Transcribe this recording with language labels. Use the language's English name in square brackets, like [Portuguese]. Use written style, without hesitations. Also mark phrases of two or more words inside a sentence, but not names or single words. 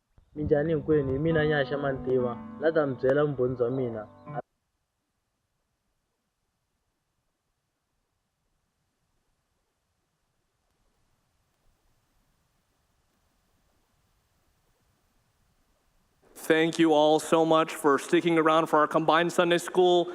[Tsonga] Minjhani hinkwenu, hi mina Nyaxa Mantiva, la ta mi byela vumbhoni bya mina. [English] Thank you all so much for sticking around for our combined Sunday school.